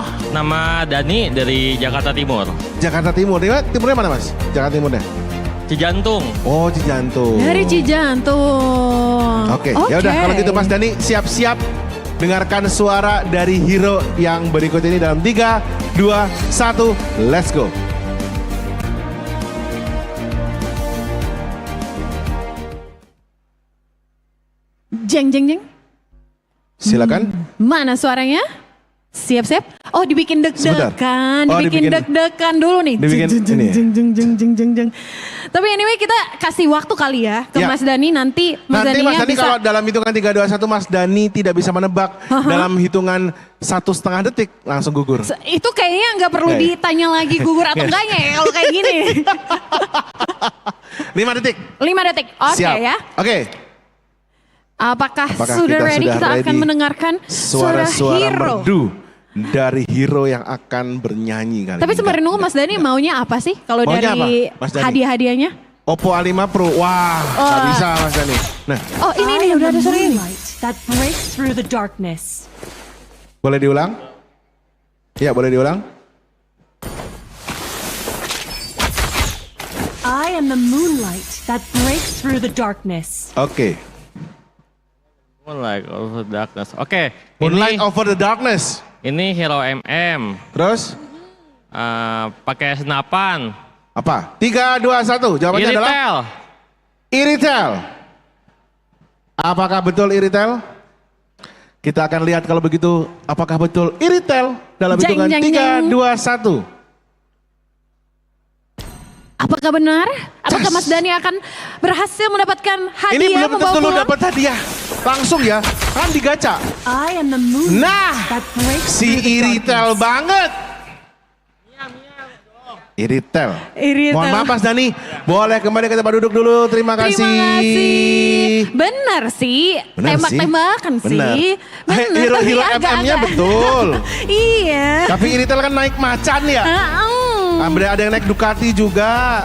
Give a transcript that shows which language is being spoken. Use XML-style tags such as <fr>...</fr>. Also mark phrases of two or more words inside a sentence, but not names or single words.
<id>Nama Dani dari Jakarta Timur. Jakarta Timur. Timurnya mana Mas? Jakarta Timurnya. Cijantung. Oh, Cijantung. Dari Cijantung. Oke, ya udah kalau gitu Mas Dani siap-siap dengarkan suara dari hero yang berikut ini dalam 3, 2, 1,</id> <en>let's go. Jeng jeng jeng.</en> <id>Silakan. Mana suaranya? Siap-siap. Oh, dibikin Sebentar. deg-degan, Oh, dibikin dibikin- deg-degan dulu nih. Dibikin Jeng, jeng, ini ya? jeng, jeng, jeng, jeng, jeng, jeng. Tapi anyway kita kasih waktu kali ya ke Ya. Mas Dani, nanti Mas Nanti Daninya Mas Dani bisa. kalau dalam hitungan 3, 2, 1 Mas Dani tidak bisa menebak dalam hitungan 1,5 detik langsung gugur. Itu kayaknya nggak perlu Oke. ditanya lagi gugur atau Yes. enggaknya ya kalau kayak gini. 5 detik. 5 detik. Oke Siap. ya. Oke. Apakah Apakah sudah kita ready? sudah Kita akan ready? mendengarkan suara Suara-suara hero. merdu dari hero yang akan bernyanyi kali Tapi ini. sembari nunggu Mas Dani maunya apa sih kalau Maunya dari apa, Mas Dani? hadiah-hadiahnya? OPPO A5 Pro. Wah, nggak bisa Mas Dani. Nah, Oh ini nih udah ada suara ini.</id> <en>That breaks through the darkness.</en> <id>boleh diulang? Iya, boleh diulang.</id> <en>I am the moonlight that breaks through the darkness.</en> <id>Oke.</id> <en>Moonlight over the Darkness.</en> <id>Oke.</id> <en>Moonlight</en> <id>ini,</id> <en>over the darkness.</en> <id>ini Hero MM. Terus Pakai senapan. apa? 3, 2, 1. Jawabannya adalah Iritel. Iritel. Apakah betul Iritel? Kita akan lihat kalau begitu apakah betul Iritel dalam Jeng, hitungan jeng, 3, jeng. 2, 1. Apakah benar? Apakah Mas Dani akan berhasil mendapatkan hadiah? Ini belum membawa tentu lu pulang? dapat hadiah. Langsung ya, kan digaca.</id> <en>I am the moonlight</en> <id>Nah,</id> <en>that breaks</en> <id>si</id> <en>through the</en> <id>Iritel</id> <en>darkness.</en> <id>banget. Iritel. Iritel. Mohon maaf Mas Dani, boleh kembali ke tempat duduk dulu. Terima kasih. Terima kasih. Benar sih, Benar tembak-tembakan Benar. sih. Benar, Hero tapi Hero agak-agak. FM-nya betul. Iya. Tapi Iritel kan naik macan ya. Ada yang naik Ducati juga.</id>